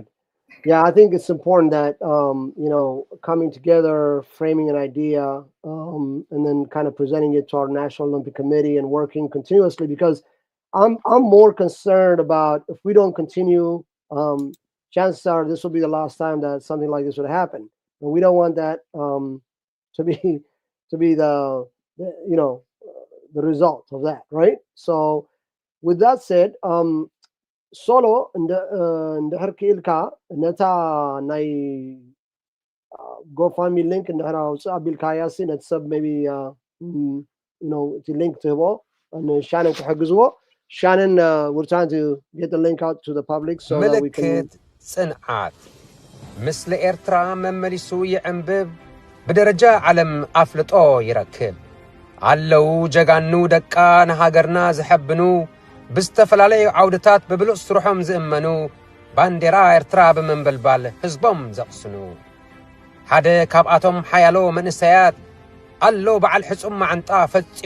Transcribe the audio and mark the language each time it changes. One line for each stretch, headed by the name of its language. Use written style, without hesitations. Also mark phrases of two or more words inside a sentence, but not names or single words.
English: Yeah, I think it's important that coming together, framing an idea, and then kind of presenting it to our National Olympic Committee and working continuously, because I'm more concerned about if we don't continue, chances are this will be the last time that something like this would happen, and we don't want that to be the result of that, right? So with that said,
Tigrinya: ሶሎ እንድሕር ክኢልካ ነታ ናይ ጎፋሚ ሊንክ እንድሕር ኣውፅእ ኣቢልካያሲ ነቲ ሰብ ሜቢ እቲ ሊንክ ትህቦ ንሻነን ክሕግዝዎ Shannon,
English: we're trying to get the link out to the public so that we can...
Tigrinya: ምልክት ጽንዓት ምስሊ ኤርትራ መመሊሱ ይዕንብብ ብደረጃ ዓለም ኣፍልጦ ይረክብ ኣለዉ ጀጋኑ ደቃ ንሃገርና ዝሕብኑ ብዝተፈላለዩ ዓውድታት ብብሉፅ ስርሖም ዝእመኑ ባንዴራ ኤርትራ ብምንብልባል ህዝቦም ዘቕስኑ ሓደ ካብኣቶም ሓያሎ መንእሰያት ኣሎ በዓል ሕጹም ማዓንጣ ፈጺሙ